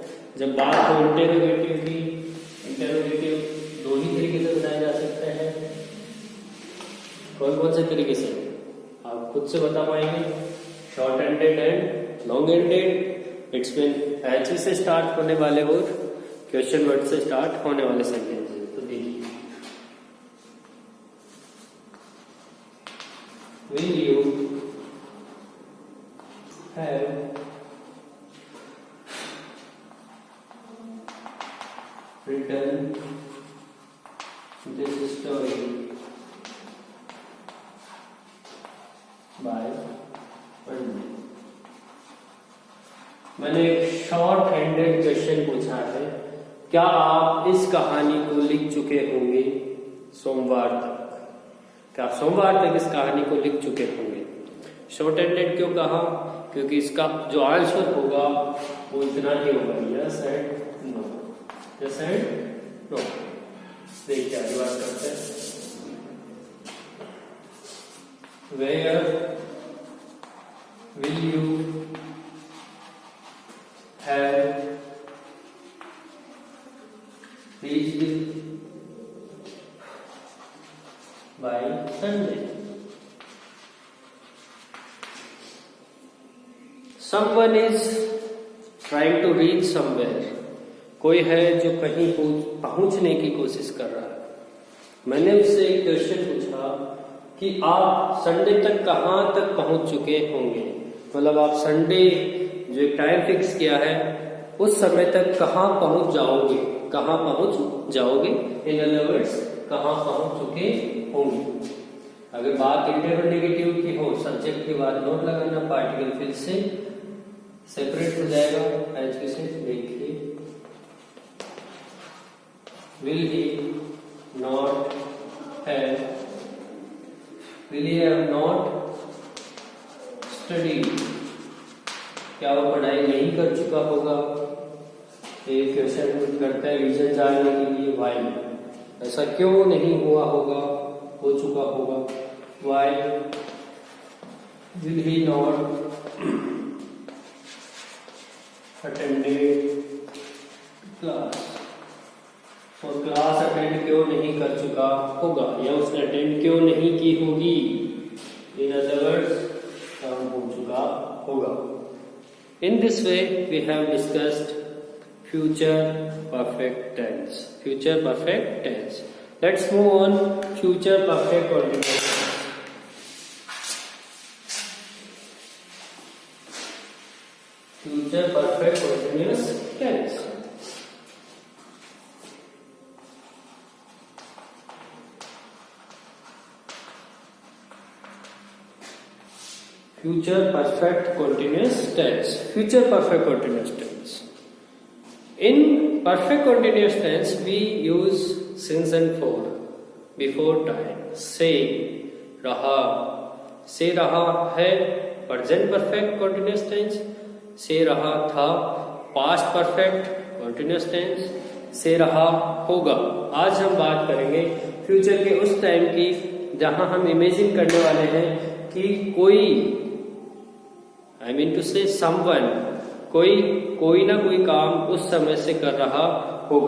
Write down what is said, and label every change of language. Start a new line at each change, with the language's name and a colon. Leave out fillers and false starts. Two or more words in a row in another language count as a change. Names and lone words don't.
Hindi: जब बात हो इंटेरोगेटिव की, इंटेरोगेटिव दो ही तरीके से बताए जा सकते हैं। कौन कौन से तरीके से आप खुद से बता पाएंगे?
English: short ended and long ended. it's mean
Hindi: एच से स्टार्ट होने वाले और
English: question word
Hindi: से स्टार्ट होने वाले सेंटेंस। तो देखिए,
English: will you have written this story by Monday?
Hindi: मैंने एक
English: short handed question
Hindi: पूछा है, क्या आप इस कहानी को लिख चुके होंगे सोमवार तक? क्या आप सोमवार तक इस कहानी को लिख चुके होंगे?
English: short handed
Hindi: क्यों कहा? क्योंकि इसका जो आंसर होगा वो इतना ही होगा,
English: yes and no, yes and no.
Hindi: देखिए आगे बात करते हैं।
English: Where will you have reached by Sunday? Someone is trying to reach somewhere.
Hindi: कोई है जो कहीं पहुंचने की कोशिश कर रहा है। मैंने उससे एक क्वेश्चन पूछा कि आप संडे तक कहां तक पहुंच चुके होंगे, मतलब आप संडे जो एक
English: time fix
Hindi: किया है उस समय तक कहां पहुंच जाओगे, कहां पहुंच जाओगे,
English: in other words
Hindi: कहां पहुंच चुके होंगे। अगर बात इंटरोगेटिव की हो, सब्जेक्ट के बाद नोट लगाना, पार्टिकल फिर से सेपरेट हो जाएगा एच से। देखिए,
English: will he not studied?
Hindi: क्या वो पढ़ाई नहीं कर चुका होगा? एक क्वेश्चन करता है रीजन जानने के लिए, वाई, ऐसा क्यों नहीं हुआ होगा, हो चुका होगा।
English: वाई will he not attended class?
Hindi: और
English: class attend
Hindi: क्यों नहीं कर चुका होगा, या उसने अटेंड क्यों नहीं की होगी।
English: in other words
Hindi: काम हो चुका होगा।
English: in this way we have discussed future perfect tense. future perfect tense. let's move on future perfect continuous. future perfect continuous tense. Future perfect continuous tense. Future perfect continuous tense. In perfect continuous tense, we use since and for before time.
Hindi: से रहा है
English: present perfect continuous tense.
Hindi: से रहा था
English: past perfect continuous tense.
Hindi: से रहा होगा। आज हम बात करेंगे फ्यूचर के उस टाइम की जहां हम इमेजिन करने वाले हैं कि कोई,
English: I mean to say someone,
Hindi: कोई ना कोई काम उस समय से कर रहा होगा।